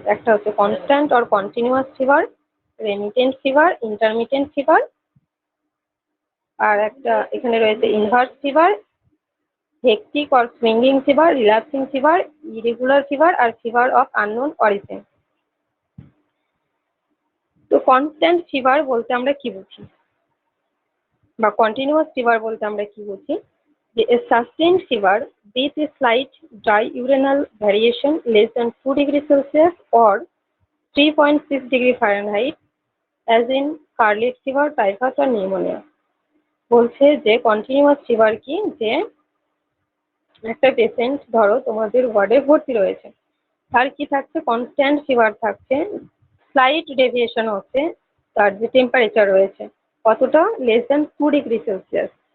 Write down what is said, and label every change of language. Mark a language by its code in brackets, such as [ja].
[bn] একটা হচ্ছে constant or continuous fever, remittent fever, intermittent fever, আর একটা এখানে রয়েছে inverse fever, hectic or swinging fever, relaxing fever, irregular fever, আর fever of unknown origin. তো constant fever বলতে আমরা কি বুঝি, বা কন্টিনিউয়াস ফিভার বলতে আমরা কি বুঝি? [en] যে a sustained fever with a slight dry urinal variation less than 2 degrees Celsius or 3.6 degree Fahrenheit as in scarlet fever, typhus আর pneumonia. [bn] বলছে যে কন্টিনিউয়াস ফিভার কি, যে একটা পেশেন্ট ধরো তোমাদের ওয়ার্ডে ভর্তি রয়েছে, তার কি থাকছে, কনস্ট্যান্ট ফিভার থাকছে, স্লাইট ডেভিয়েশন হচ্ছে তার যে টেম্পারেচার রয়েছে কতটা, <2°C।